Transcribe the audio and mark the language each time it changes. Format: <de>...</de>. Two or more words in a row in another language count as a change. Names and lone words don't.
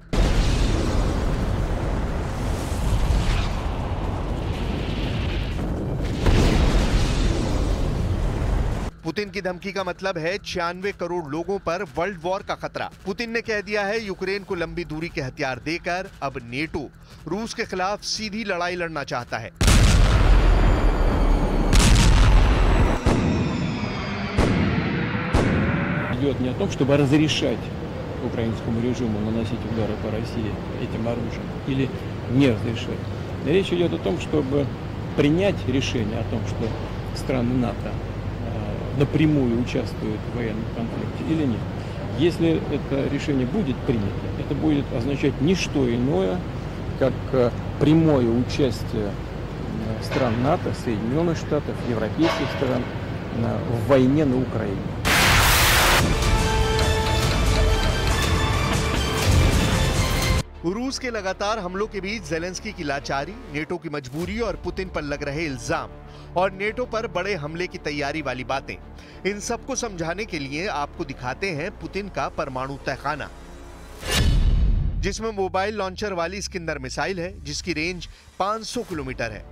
<hi>पुतिन की धमकी का मतलब है 96 करोड़ लोगों पर</hi> <en>world war</en> <hi>का खतरा। पुतिन ने कह दिया है यूक्रेन को लंबी दूरी के हथियार देकर अब नेटो रूस के खिलाफ सीधी लड़ाई लड़ना चाहता है।</hi> <ru>Идет не о том, чтобы разрешать украинскому режиму наносить удары по России этим оружием или не разрешать. Речь идет о том, чтобы принять решение о том, что страны НАТО напрямую участвуют в военном конфликте или нет. Если это решение будет принято, это будет означать не что иное, как прямое участие стран НАТО, Соединенных Штатов, европейских стран в войне на Украине.</ru> <hi>रूस के लगातार हमलों के बीच जेलेंस्की की लाचारी, नेटो की मजबूरी और पुतिन पर लग रहे इल्जाम और नेटो पर बड़े हमले की तैयारी वाली बातें, इन सबको समझाने के लिए आपको दिखाते हैं पुतिन का परमाणु तहखाना, जिसमें</hi> <en>mobile launcher</en> <hi>वाली स्किंदर मिसाइल है जिसकी रेंज 500 किलोमीटर है।</hi>